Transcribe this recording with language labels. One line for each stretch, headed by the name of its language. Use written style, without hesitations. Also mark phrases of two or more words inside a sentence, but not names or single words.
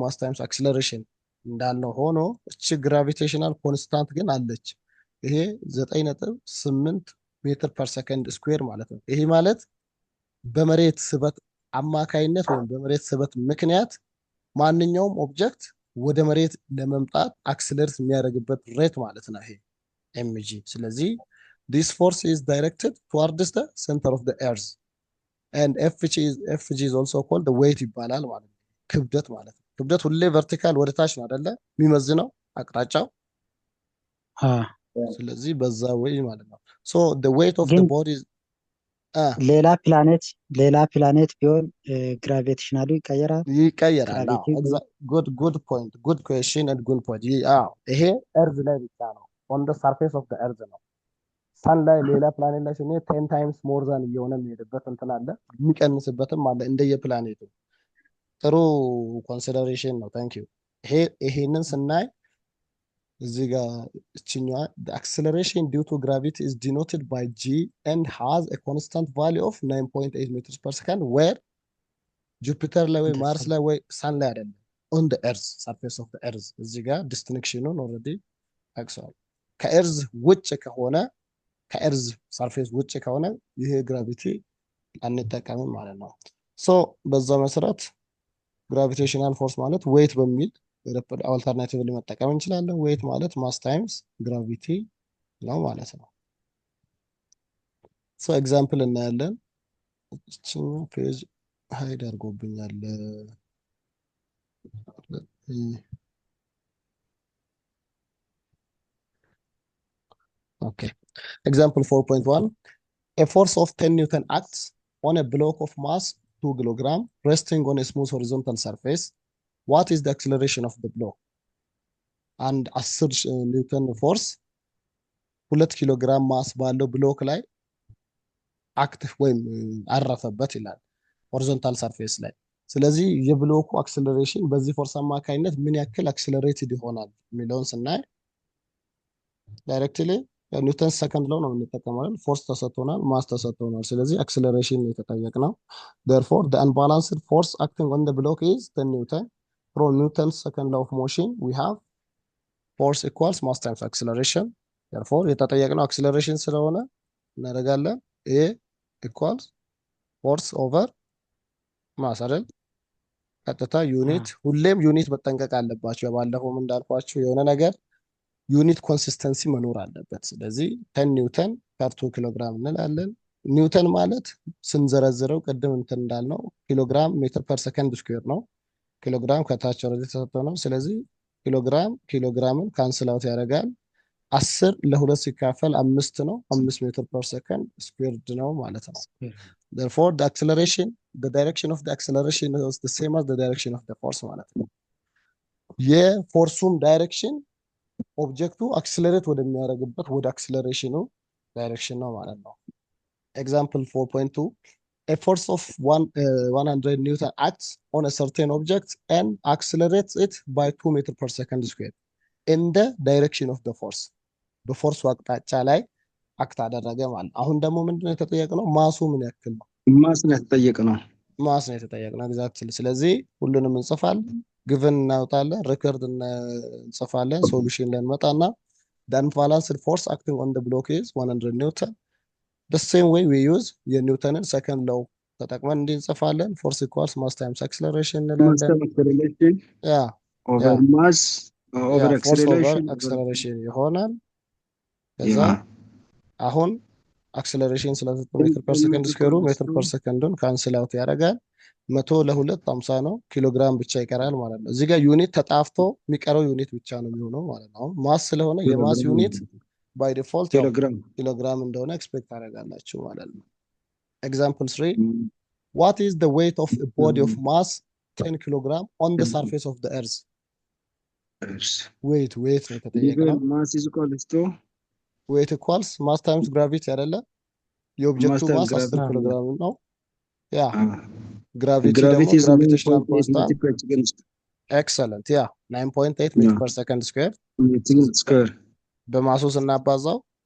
English: mass times acceleration
Amharic: እንዳለው ሆኖ እቺ
English: gravitational constant
Amharic: ግን አለች። ይሄ 9.8
English: meter per second square
Amharic: ማለት ነው። ይሄ ማለት በመሬት ስበት አማካይነት ወይም በመሬት ስበት ምክንያት ማንኛውም ኦብጀክት ወደ መሬት ለመምጣት አክሰለሬት የሚያደርግበት ሬት ማለት ነው ይሄ ኤምጂ። ስለዚህ
English: this force is directed towards the center of the earth and FG is also called the weight
Amharic: ይባላል ማለት ነው። ክብደት ማለት ነው። ክብደት ሁሌ ቨርቲካል ወደ ታች ነው አይደለ የሚመዝነው አቅጣጫው። ስለዚህ በዛ ወይ ማለት ነው።
English: so the weight of the body is
Amharic: ሌላ ፕላኔት ቢሆን ግራቪቴሽናሉ ይቀየራል።
English: good point good question and good point
Amharic: ይሄ እርዝ ላይ ብቻ ነው
English: on the surface of the earth
Amharic: ነው። ሳን ላይ ሌላ ፕላኔት ላይ ሲሆን
English: 10 times more than
Amharic: እየሆነ የሚሄድበት እንትን አለ፣ የሚቀንስበትም አለ እንደየፕላኔቱ። ጥሩ ኮንሲደሬሽን ነው።
English: thank you።
Amharic: ይሄንን ስናይ እዚህ ጋር እችኛዋ
English: the acceleration due to gravity is denoted by g and has a constant value of 9.8 meters per second where
Amharic: ጁፒተር ላይ ወይ ማርስ ላይ ወይ ሳን ላይ አይደለም
English: on the earth surface of the earth።
Amharic: እዚህ ጋር ዲስቲንክሽኑን ኦልሬዲ አክሰዋል። ከኤርዝ ውጭ ከሆነ ከኤርዝ ሰርፌስ ውጭ ከሆነ ይሄ ግራቪቲ አንጠቀምም ማለት ነው። ሶ በዛ መሰረት
English: gravitational force
Amharic: ማለት ዌይት በሚል አልተርናቲቭሊ መጠቀም እንችላለን። ዌይት ማለት
English: mass times gravity
Amharic: ነው ማለት ነው። ሶ ኤግዛምፕል እናያለን። እቺኛው ፔጅ ሃይድ አድርጎብኛል። ኦኬ
English: example 4.1 a force of 10 newton acts on a block of mass 2 kilogram resting on a smooth horizontal surface. What is the acceleration of the block?
Amharic: and 10 ኒውተን ፎርስ 2 ኪሎ ግራም ማስ ባለው ብሎክ ላይ አክቲቭ ወይም አረፈበት ይላል ሆሪዞንታል ሰርፌስ ላይ። ስለዚህ የብሎኩ አክሰለሬሽን በዚህ ፎርስ አማካኝነት ምን ያክል አክሰለሬትድ ይሆናል የሚለውን ስናይ ዳይሬክትሊ ኒውተን
English: second law
Amharic: ነው የምንጠቀመው። ፎርስ ተሰጥቶናል፣ ማስ ተሰጥቶናል። ስለዚህ አክሰለሬሽን የተጠየቅነው
English: therefore the unbalanced force acting on the block is 10 newton. from Newton's second law of motion we have force equals mass times acceleration.
Amharic: therefore የተጠየቅነው አክሰለሬሽን ስለሆነ እናደርጋለን
English: a equals force over
Amharic: ማስ አይደል። ቀጥታ ዩኒት ሁሌም ዩኒት መጠንቀቅ አለባቸው። ባለፈውም እንዳልኳችሁ የሆነ ነገር
English: unit consistency
Amharic: መኖር አለበት። ስለዚህ
English: 10 newton per 2
Amharic: ኪሎግራም እንላለን። ኒውተን ማለት ስንዘረዝረው ቅድም እንትን እንዳልነው
English: kilogram meter per second square
Amharic: ነው። ኪሎግራም ከታች ወረድ ተሰጥቶ ነው። ስለዚህ ኪሎግራምን
English: cancel out
Amharic: ያደርጋል። 10 ለ2 ሲካፈል 5 ነው። 5
English: meter per second squared
Amharic: ነው ማለት ነው።
English: therefore the direction of the acceleration is the same as the direction of the force
Amharic: ማለት ነው። የፎርሱም ዳይሬክሽን ኦብጀክቱ አክሰለሬት ወደሚያደርግበት ወደ አክሰለሬሽኑ ዳይሬክሽን ነው ማለት ነው። ኤግዛምፕል 4.2
English: a force of 100 newton acts on a certain object and accelerates it by 2 meter per second square in the direction of the force.
Amharic: በፎርሱ አቅጣጫ ላይ አክት አደረገ ማለት ነው። አሁን ደግሞ ምንድነው የተጠየቅነው? ማሱ ምን ያክል ነው? ማስ ነው የተጠየቅነው። ማስ ነው የተጠየቅነው። ኤግዛክትሊ። ስለዚህ ሁሉንም እንጽፋለን፣ ግቭን እናወጣለን፣ ሪከርድ እንጽፋለን፣ ሶሉሽን ላይ እንመጣና
English: the unbalanced force acting on the block is 100 newton the same way we use
Amharic: የኒውተንን
English: second law
Amharic: ተጠቅመን እንዲህ እንጽፋለን።
English: force equals mass times acceleration
Amharic: እንላለን። ያ
English: over mass over force over አክሰለሬሽን
Amharic: አክሰለሬሽን ይሆናል። ከዛ አሁን አክሰለሬሽን ስለተሰጠ
English: meter per second
Amharic: ስኩዌሩ ሜትር ፐር ሰከንዱን
English: cancel out
Amharic: ያደርጋል። 100 ለ2 50 ነው። ኪሎግራም ብቻ ይቀራል ማለት ነው። እዚህ ጋር ዩኒት ተጣፍቶ የሚቀረው ዩኒት ብቻ ነው የሚሆነው ማለት ነው። አሁን ማስ ስለሆነ የማስ ዩኒት
English: by default
Amharic: ኪሎግራም እንደሆነ ኤክስፔክት ታደርጋላችሁ ማለት ነው። ኤግዛምፕል 3
English: what is the weight of a body of mass 10 kilogram on the surface of the earth?
Amharic: weight ነው የተጠየቀው።
English: mass is equals to weight equals mass times gravity
Amharic: አይደለ? የኦብጀክቱ ማስ 10 ኪሎግራም ነው። ያ ግራቪቲ ደግሞ
English: gravitational constant excellent
Amharic: ያ 9.8
English: meter per second square
Amharic: በማሱ ስናባዛው